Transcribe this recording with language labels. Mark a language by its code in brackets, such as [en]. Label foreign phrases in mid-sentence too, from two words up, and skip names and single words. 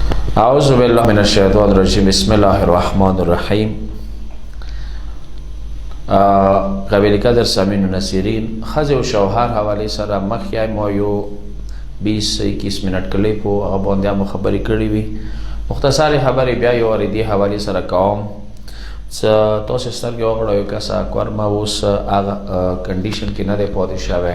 [ar] اعوذ باللہ من الشیطان الرجیم بسم اللہ الرحمن الرحیم. [ur] قابل قدر سامعین و ناظرین، [ps] ښځې او شوهر حوالې سره مخکې ما یو 20-21 منټ کلیپ و هغه باندې مو خبرې کړې وي. مختصرې خبرې بیا یو وارې دې حوالې سره کوم څه تاسو سترګې وغړوئ یو کسه کورمه اوس هغه کنډیشن کې نه دی پاتې شوی.